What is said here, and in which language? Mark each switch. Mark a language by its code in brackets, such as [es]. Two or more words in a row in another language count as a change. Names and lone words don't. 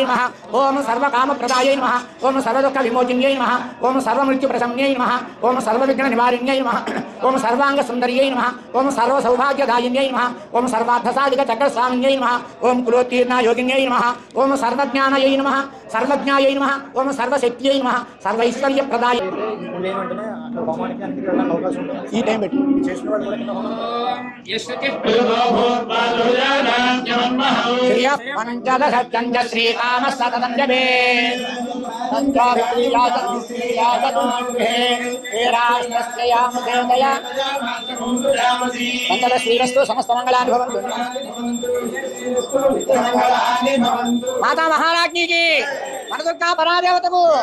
[sa] नमः ओम सर्वकामप्रदायै नमः ओम सर्वदुःखविमोचिन्यै नमः ओम सर्वमृत्युप्रशम्यै नमः ओम सर्वविघ्ननिवारिण्यै नमः ओम सर्वाङ्गसुन्दर्यै नमः ओम सर्वसौभाग्यदायिन्यै नमः ओम सर्वार्थसाधिकचक्रस्वामिन्यै नमः ओम कुलोत्तीर्णयोगिन्यै नमः ओम सर्वज्ञानयै नमः सर्वज्ञायै नमः ओम सर्वशक्त्यै नमः सर्वैश्वर्यप्रदाय [te] ఈ టైం పెట్టి చేసిన వాడు [sa] కూడా శ్రీరామ సతతం జపే మంగళ శ్రీరస్తు సమస్త మంగళాన్ని భవంతు [te] మాతా మహారాజ్ఞికి వనదుర్గా పరాదేవతకు